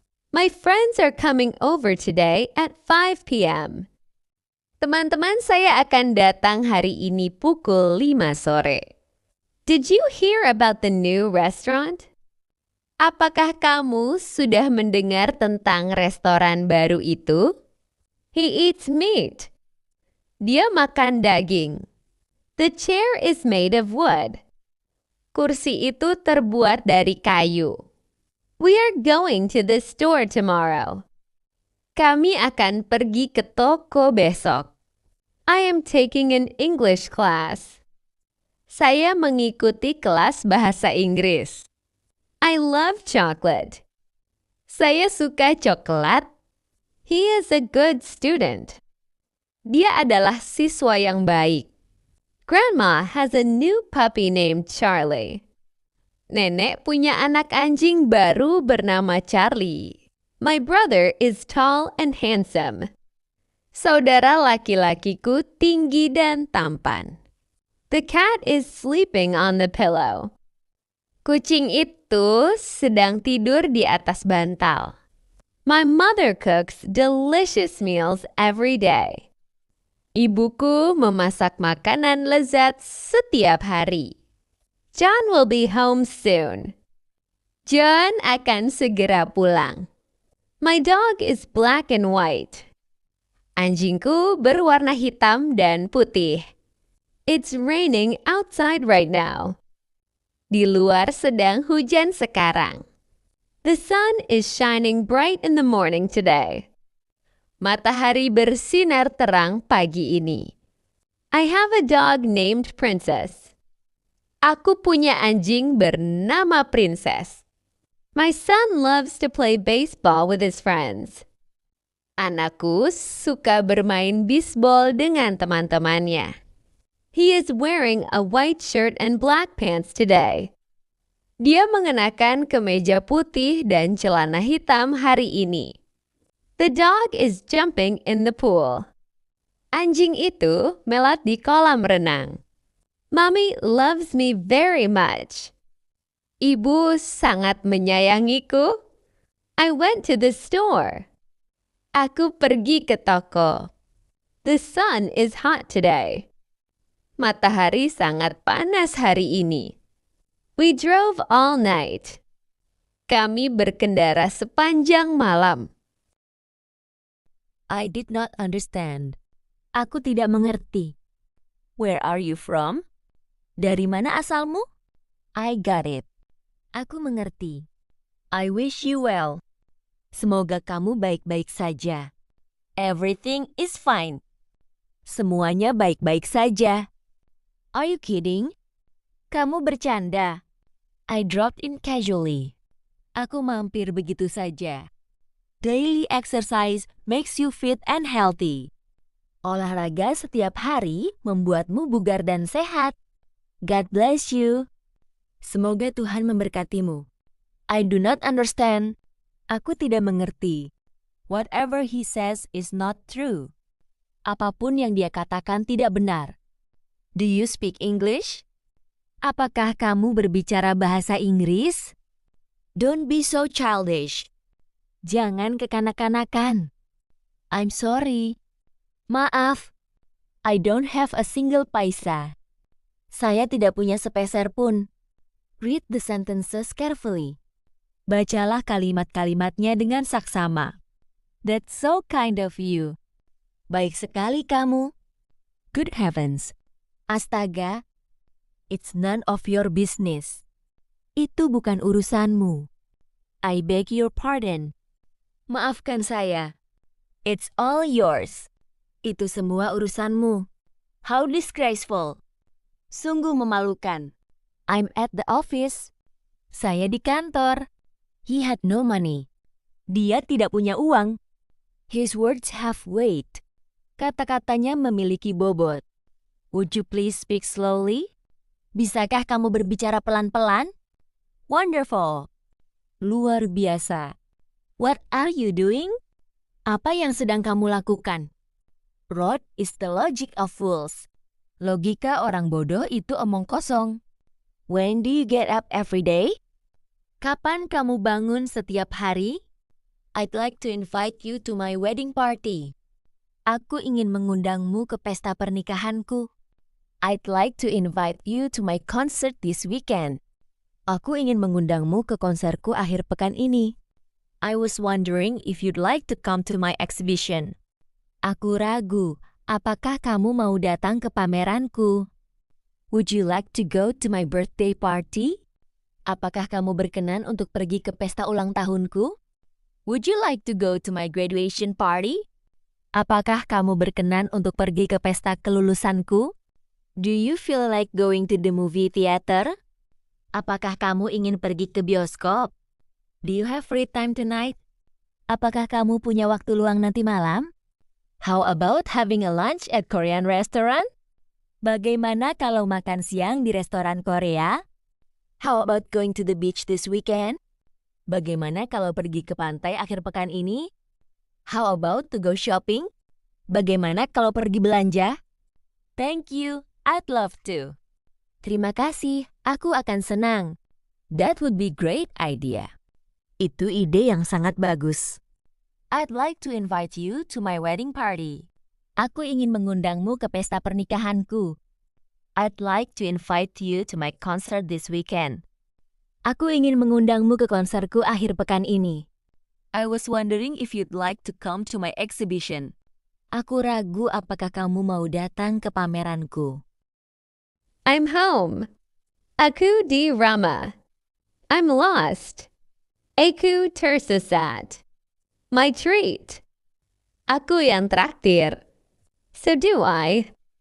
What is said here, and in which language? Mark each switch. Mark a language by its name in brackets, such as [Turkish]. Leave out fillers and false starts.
[English] My friends are coming over today at 5 p.m. [Indonesian] Teman-teman saya akan datang hari ini pukul 5 sore. [English] Did you hear about the new restaurant? [Indonesian] Apakah kamu sudah mendengar tentang restoran baru itu? [English] He eats meat. [Indonesian] Dia makan daging. [English] The chair is made of wood. [Indonesian] Kursi itu terbuat dari kayu. [English] We are going to the store tomorrow. [Indonesian] Kami akan pergi ke toko besok. [English] I am taking an English class. [Indonesian] Saya mengikuti kelas bahasa Inggris. [English] I love chocolate. [Indonesian] Saya suka coklat. [English] He is a good student. [Indonesian] Dia adalah siswa yang baik. [English] Grandma has a new puppy named Charlie. [Indonesian] Nenek punya anak anjing baru bernama Charlie. [English] My brother is tall and handsome. [Indonesian] Saudara laki-lakiku tinggi dan tampan. [English] The cat is sleeping on the pillow. [Indonesian] Kucing itu sedang tidur di atas bantal. [English] My mother cooks delicious meals every day. [Indonesian] Ibuku memasak makanan lezat setiap hari. [English] John will be home soon. [Indonesian] John akan segera pulang. [English] My dog is black and white. [Indonesian] Anjingku berwarna hitam dan putih. [English] It's raining outside right now. [Indonesian] Di luar sedang hujan sekarang. [English] The sun is shining bright in the morning today. [Indonesian] Matahari bersinar terang pagi ini. [English] I have a dog named Princess. [Indonesian] Aku punya anjing bernama Princess. [English] My son loves to play baseball with his friends. [Indonesian] Anakku suka bermain bisbol dengan teman-temannya. [English] He is wearing a white shirt and black pants today. [Indonesian] Dia mengenakan kemeja putih dan celana hitam hari ini. [English] The dog is jumping in the pool. [Indonesian] Anjing itu melat di kolam renang. [English] Mommy loves me very much. [Indonesian] Ibu sangat menyayangiku. [English] I went to the store. [Indonesian] Aku pergi ke toko. [English] The sun is hot today. [Indonesian] Matahari sangat panas hari ini. [English] We drove all night. [Indonesian] Kami berkendara sepanjang malam. [English] I did not understand. [Indonesian] Aku tidak mengerti. [English] Where are you from? [Indonesian] Dari mana asalmu? [English] I got it. [Indonesian] Aku mengerti. [English] I wish you well. [Indonesian] Semoga kamu baik-baik saja. [English] Everything is fine. [Indonesian] Semuanya baik-baik saja. [English] Are you kidding? [Indonesian] Kamu bercanda. [English] I dropped in casually. [Indonesian] Aku mampir begitu saja. [English] Daily exercise makes you fit and healthy. [Indonesian] Olahraga setiap hari membuatmu bugar dan sehat. [English] God bless you. [Indonesian] Semoga Tuhan memberkatimu. [English] I do not understand. [Indonesian] Aku tidak mengerti. [English] Whatever he says is not true. [Indonesian] Apapun yang dia katakan tidak benar. [English] Do you speak English? [Indonesian] Apakah kamu berbicara bahasa Inggris? [English] Don't be so childish. [Indonesian] Jangan kekanak-kanakan. [English] I'm sorry. [Indonesian] Maaf. [English] I don't have a single paisa. [Indonesian] Saya tidak punya sepeser pun. [English] Read the sentences carefully. [Indonesian] Bacalah kalimat-kalimatnya dengan saksama. [English] That's so kind of you. [Indonesian] Baik sekali kamu. [English] Good heavens. [Indonesian] Astaga. [English] It's none of your business. [Indonesian] Itu bukan urusanmu. [English] I beg your pardon. [Indonesian] Maafkan saya. [English] It's all yours. [Indonesian] Itu semua urusanmu. [English] How disgraceful. [Indonesian] Sungguh memalukan. [English] I'm at the office. [Indonesian] Saya di kantor. [English] He had no money. [Indonesian] Dia tidak punya uang. [English] His words have weight. [Indonesian] Kata-katanya memiliki bobot. [English] Would you please speak slowly? [Indonesian] Bisakah kamu berbicara pelan-pelan? [English] Wonderful. [Indonesian] Luar biasa. [English] What are you doing? [Indonesian] Apa yang sedang kamu lakukan? [English] Rot is the logic of fools. [Indonesian] Logika orang bodoh itu omong kosong. [English] When do you get up every day? [Indonesian] Kapan kamu bangun setiap hari? [English] I'd like to invite you to my wedding party. [Indonesian] Aku ingin mengundangmu ke pesta pernikahanku. [English] I'd like to invite you to my concert this weekend. [Indonesian] Aku ingin mengundangmu ke konserku akhir pekan ini. [English] I was wondering if you'd like to come to my exhibition. [Indonesian] Aku ragu, apakah kamu mau datang ke pameranku? [English] Would you like to go to my birthday party? [Indonesian] Apakah kamu berkenan untuk pergi ke pesta ulang tahunku? [English] Would you like to go to my graduation party? [Indonesian] Apakah kamu berkenan untuk pergi ke pesta kelulusanku? [English] Do you feel like going to the movie theater? [Indonesian] Apakah kamu ingin pergi ke bioskop? [English] Do you have free time tonight? [Indonesian] Apakah kamu punya waktu luang nanti malam? [English] How about having a lunch at Korean restaurant? [Indonesian] Bagaimana kalau makan siang di restoran Korea? [English] How about going to the beach this weekend? [Indonesian] Bagaimana kalau pergi ke pantai akhir pekan ini? [English] How about to go shopping? [Indonesian] Bagaimana kalau pergi belanja? [English] Thank you, I'd love to. [Indonesian] Terima kasih, aku akan senang. [English] That would be great idea. [Indonesian] Itu ide yang sangat bagus. [English] I'd like to invite you to my wedding party. [Indonesian] Aku ingin mengundangmu ke pesta pernikahanku. [English] I'd like to invite you to my concert this weekend. [Indonesian] Aku ingin mengundangmu ke konserku akhir pekan ini. [English] I was wondering if you'd like to come to my exhibition. [Indonesian] Aku ragu apakah kamu mau datang ke pameranku. [English] I'm home. [Indonesian] Aku di Rama. [English] I'm lost. [Indonesian] Aku tersesat. [English] My treat. [Indonesian] Aku yang traktir. [English] So do I.